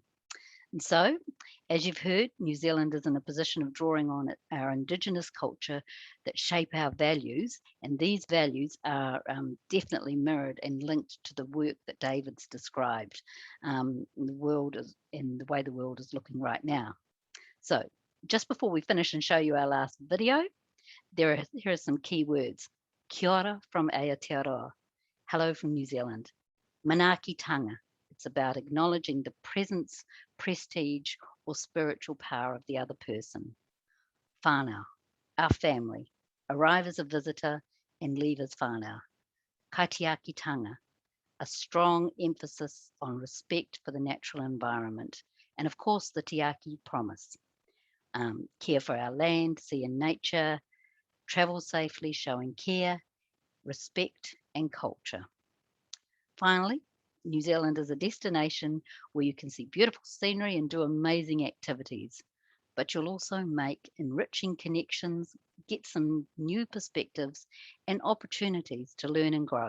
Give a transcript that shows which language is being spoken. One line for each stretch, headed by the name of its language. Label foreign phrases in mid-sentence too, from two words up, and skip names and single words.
English: And so, as you've heard, New Zealand is in a position of drawing on our Indigenous culture that shape our values, and these values are definitely mirrored and linked to the work that David's described in the way the world is looking right now. So, just before we finish and show you our last video, here are some key words.
Māori: Kia ora
English: from Aotearoa. Hello from New Zealand. Manaakitanga. It's about acknowledging the presence, prestige, or spiritual power of the other person. Whānau, our family. Arrive as a visitor and leave as whānau. Kaitiakitanga, a strong emphasis on respect for the natural environment. And of course, the Tiaki promise. Care for our land, sea and nature. Travel safely, showing care, respect, and culture. Finally, New Zealand is a destination where you can see beautiful scenery and do amazing activities, but you'll also make enriching connections, get some new perspectives and opportunities to learn and grow.